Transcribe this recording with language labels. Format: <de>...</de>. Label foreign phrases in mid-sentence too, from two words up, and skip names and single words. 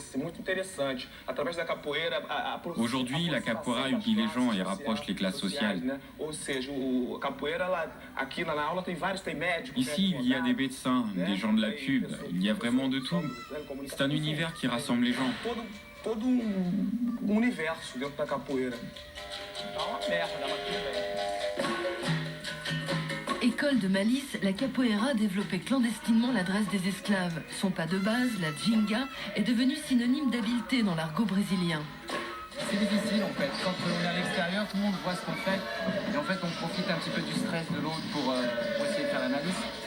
<fr>Aujourd'hui, la capoeira unit les gens et rapproche les classes sociales. Ici, il y a des médecins, des gens de la pub, il y a vraiment de tout. C'est un univers qui rassemble les gens.</fr> <pt>Todo universo dentro da capoeira. Dá uma merda, dá uma</pt> <fr>École de malice, la capoeira développait clandestinement l'adresse des esclaves. Son pas de base, la ginga, est devenu synonyme d'habileté dans l'argot brésilien. C'est difficile en fait, quand on est à l'extérieur, tout le monde voit ce qu'on fait et en fait on profite un petit peu du stress de l'autre pour essayer de faire la malice.</fr>